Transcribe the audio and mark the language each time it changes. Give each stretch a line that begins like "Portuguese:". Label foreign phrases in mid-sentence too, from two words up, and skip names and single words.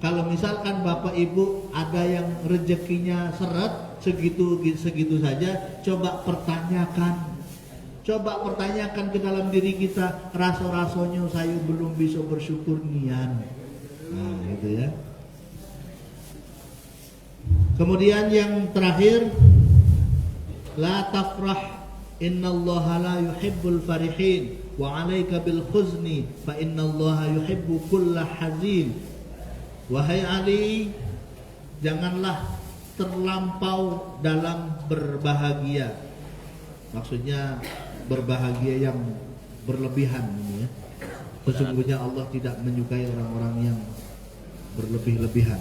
Indonesian: Kalau misalkan Bapak Ibu ada yang rezekinya seret segitu saja, coba pertanyakan ke dalam diri kita, rasa-rasanya saya belum bisa bersyukur nian. Nah, gitu ya. Kemudian yang terakhir,
Arabic: لا تفرح إن الله لا يحب الفرحين وعليك بالحزن فإن الله يحب كل حزين.
Indonesian: Wahai Ali, janganlah terlampau dalam berbahagia. Maksudnya berbahagia yang berlebihan ini ya. Sesungguhnya Allah tidak menyukai orang-orang yang berlebih-lebihan.